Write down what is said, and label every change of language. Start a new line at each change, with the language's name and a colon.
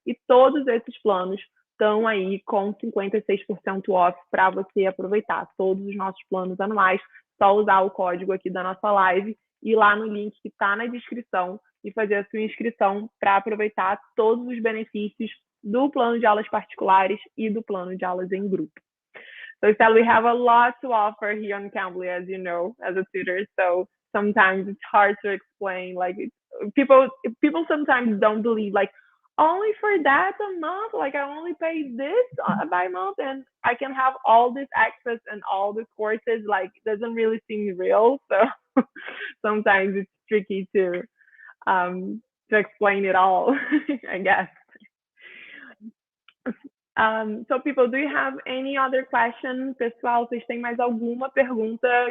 Portuguese: E todos esses planos estão aí com 56% off para você aproveitar. Todos os nossos planos anuais, só usar o código aqui da nossa live e lá no link que está na descrição e fazer a sua inscrição para aproveitar todos os benefícios do plano de aulas particulares e do plano de aulas em grupo.
English: So, Stella, we have a lot to offer here on Cambly, as you know, as a tutor. So sometimes it's hard to explain. Like people sometimes don't believe, like, only for that a month, like I only pay this by month and I can have all this access and all the courses. Like, it doesn't really seem real. So sometimes it's tricky to explain it all, I guess. So people, do you have any other questions?
Portuguese: Pessoal, vocês têm mais alguma pergunta?